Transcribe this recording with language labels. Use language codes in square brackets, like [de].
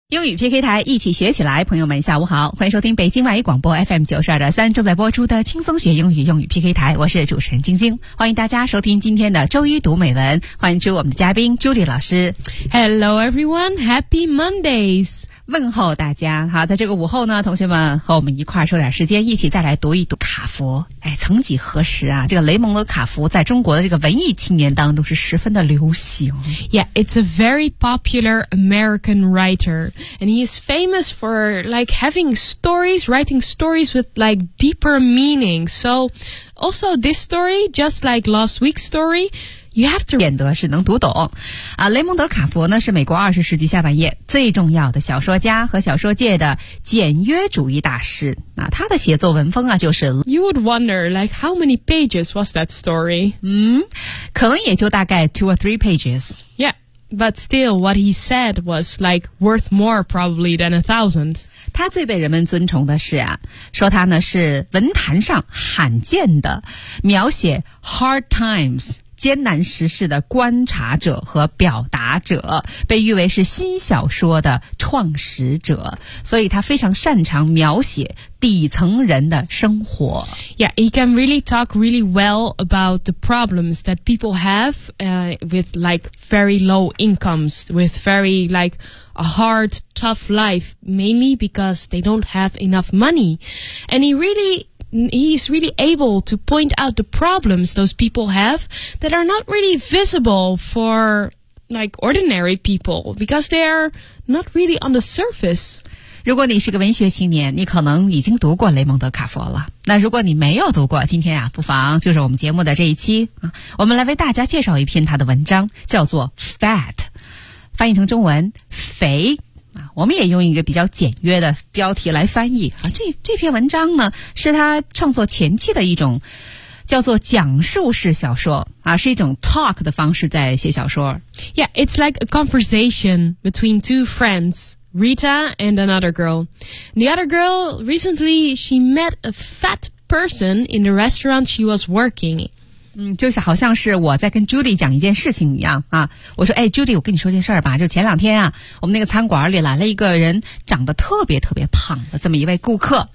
[zh] 英语 PK 台，一起学起来。朋友们下午好，欢迎收听北京外语广播 FM92.3 正在播出的轻松学英语用语 PK 台，我是主持人晶晶，欢迎大家收听今天的周一读美文，欢迎出我们的嘉宾 Julie 老师。 [en] Hello everyone, Happy Mondays, [zh] 问候大家。好，在这个午后呢，同学们和我们一块儿抽点时间，一起再来读一读卡佛。哎，曾几何时啊，这个雷蒙德卡佛在中国的这个文艺青年当中是十分的流行。 [en] Yeah, it's a very popular American writer, and he is famous for like having stories, writing stories with like deeper meaning. So, also this story, just like last week's story. You have to [zh] 演得是能读懂啊。雷蒙德卡佛呢是美国二十世纪下半叶最重要的小说家和小说界的简约主义大师。那、啊、他的写作文风啊就是 [en] You would wonder like how many pages was that story? [zh] 嗯，可能也就大概 [en] 2 or 3 pages. Yeah, but still what he said was like worth more probably than 1,000. [zh] 他最被人们尊崇的是啊，说他呢是文坛上罕见的描写 [en] hard times. [zh] 艰难时事的观察者和表达者，被誉为是新小说的创始者，所以他非常擅长描写底层人的生活。 [en] Yeah, he can really talk really well about the problems that people have with like very low incomes, with very like a hard, tough life, mainly because they don't have enough money. And he's really able to point out the problems those people have that are not really visible for like ordinary people because they are not really on the surface. [zh] 如果你是个文学青年，你可能已经读过雷蒙德卡佛了。那如果你没有读过，今天啊，不妨就是我们节目的这一期啊，我们来为大家介绍一篇他的文章，叫做 Fat, 翻译成中文肥。我们也用一个比较简约的标题来翻译啊。这篇文章呢，是他创作前期的一种叫做讲述式小说啊，是一种 talk 的方式在写小说。 [en] Yeah, it's like a conversation between two friends, Rita and another girl. The other girl recently she met a fat person in the restaurant she was working. [zh] 嗯，就是好像是我在跟 Judy 讲一件事情一样啊。我说，哎 ，Judy， 我跟你说件事儿吧。就前两天啊，我们那个餐馆里来了一个人，长得特别特别胖的这么一位顾客。